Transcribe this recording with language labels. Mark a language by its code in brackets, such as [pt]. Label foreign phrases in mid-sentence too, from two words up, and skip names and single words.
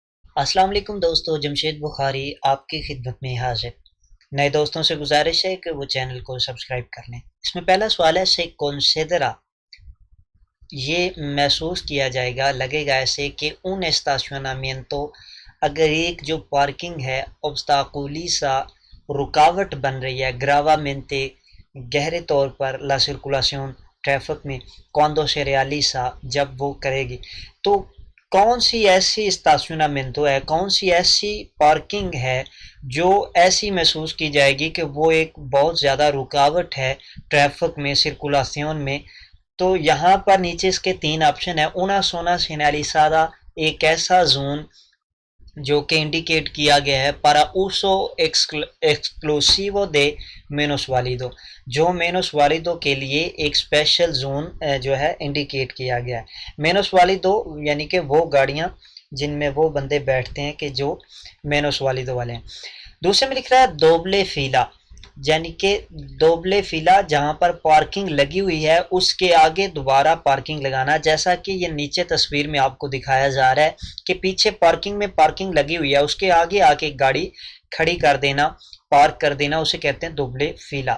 [ur] السلام علیکم دوستو، جمشید بخاری آپ کی خدمت میں حاضر۔ نئے دوستوں سے گزارش ہے کہ وہ چینل کو سبسکرائب کر لیں۔ اس میں پہلا سوال ہے [es] se considera, [ur] یہ محسوس کیا جائے گا، لگے گا ایسے کہ un [es] estacionamiento، [ur] اگر ایک جو پارکنگ ہے obstaculiza، رکاوٹ بن رہی ہے gravamente، گہرے طور پر [es] la circulación، [ur] ٹریفک میں [es] cuando se realiza، [ur] جب وہ کرے گی، تو کون سی ایسی اسٹاسیونامنٹو ہے، کون سی ایسی پارکنگ ہے جو ایسی محسوس کی جائے گی کہ وہ ایک بہت زیادہ رکاوٹ ہے ٹریفک میں، سرکولیشن میں۔ تو یہاں پر نیچے اس کے تین آپشن ہیں۔ [es] una zona señalizada, [ur] ایک ایسا زون جو کہ انڈیکیٹ کیا گیا ہے [es] para uso exclusivo de menos válido، [ur] جو [es] menos válido [ur] کے لیے ایک اسپیشل زون جو ہے انڈیکیٹ کیا گیا ہے۔ [es] menos válido [ur] یعنی کہ وہ گاڑیاں جن میں وہ بندے بیٹھتے ہیں کہ جو [es] menos válido [ur] والے ہیں۔ دوسرے میں لکھ رہا ہے [es] doble fila, [ur] یعنی کہ [es] doble fila [ur] جہاں پر پارکنگ لگی ہوئی ہے اس کے آگے دوبارہ پارکنگ لگانا، جیسا کہ یہ نیچے تصویر میں آپ کو دکھایا جا رہا ہے کہ پیچھے پارکنگ میں پارکنگ لگی ہوئی ہے، اس کے آگے آ کے گاڑی کھڑی کر دینا، پارک کر دینا، اسے کہتے ہیں [es] doble fila.